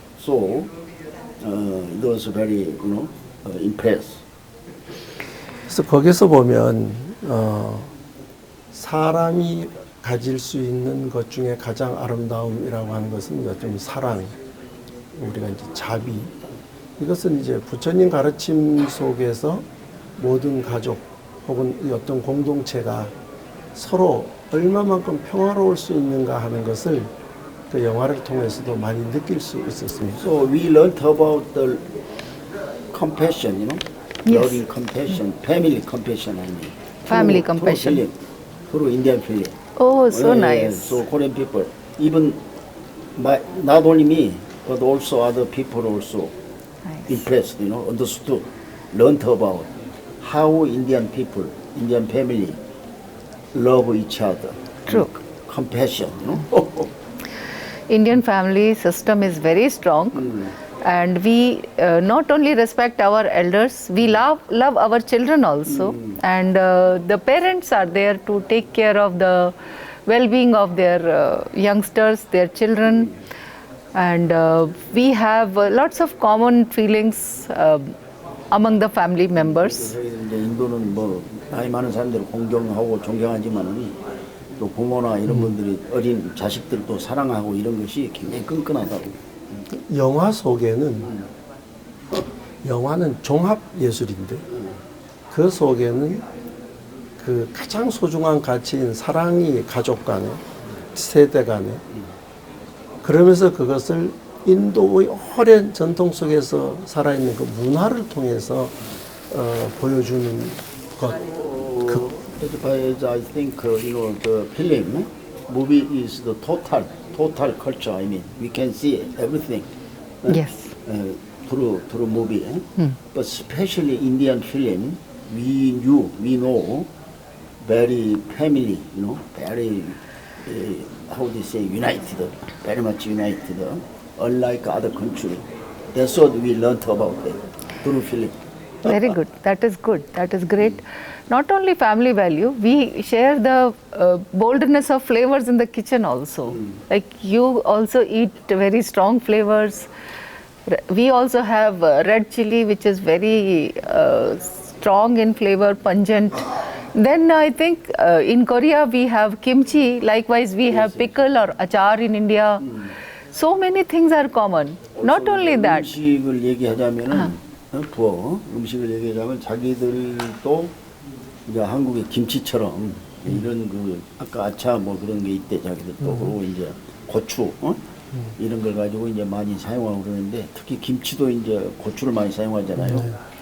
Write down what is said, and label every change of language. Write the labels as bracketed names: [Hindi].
[English] So it was very, impressed. [Korean] 그래서 거기서 보면 사람이 가질 수 있는 것 중에 가장 아름다움이라고 하는 것은 좀 사랑, 우리가 이제 자비. 이것은 이제 부처님 가르침 속에서 모든 가족 혹은 이 어떤 공동체가 서로 얼마만큼 평화로울 수 있는가 하는 것을 그 영화를 통해서도 많이 느낄 수 있었습니다. [English] So we learned about the compassion, loving compassion, family compassion, I mean. Family through compassion. film, through Indian film. Oh, so Yeah, nice. So Korean people, even not only me, but also other people also Nice. impressed, understood, learned about how Indian people, Indian family love each other. True. Compassion, Indian family system is very strong, and we not only respect our elders, we love our children also, and the parents are there to take care of the well-being of their youngsters, their children, and we have lots of common feelings among the family members. [Korean] 이제 인도는 뭐 나이 많은 사람들을 공경하고 존경하지만은 또 부모나 이런 분들이 어린 자식들도 사랑하고 이런 것이 굉장히 끈끈하다고. 영화 속에는 영화는 종합 예술인데 그 속에는 그 가장 소중한 가치인 사랑이 가족 간에 세대 간에 그러면서 그것을 인도의 오랜 전통 속에서 살아있는 그 문화를 통해서 보여주는 것. [English] As far as I think, the film, movie is the total culture. I mean, we can see everything. Yes. through movie, but especially Indian film, we know very family, very how do you say united, very much united, unlike other country. That's what we learned about it through film. Very good. That is good. That is great. Not only family value, we share the boldness of flavors in the kitchen also. Like you also eat very strong flavors. We also have red chili, which is very strong in flavor, pungent. Then I think in Korea we have kimchi. Likewise, we have pickle or achar in India. So many things are common. Not only that. [Korean] 음식을 얘기하자면은 음식을 얘기하자면 자기들도 이제 한국의 김치처럼 이런 그 아까 아차 뭐 그런 게 있대 자기들도 그리고 이제 고추 이런 걸 가지고 이제 많이 사용하고 그러는데 특히 김치도 이제 고추를 많이 사용하잖아요.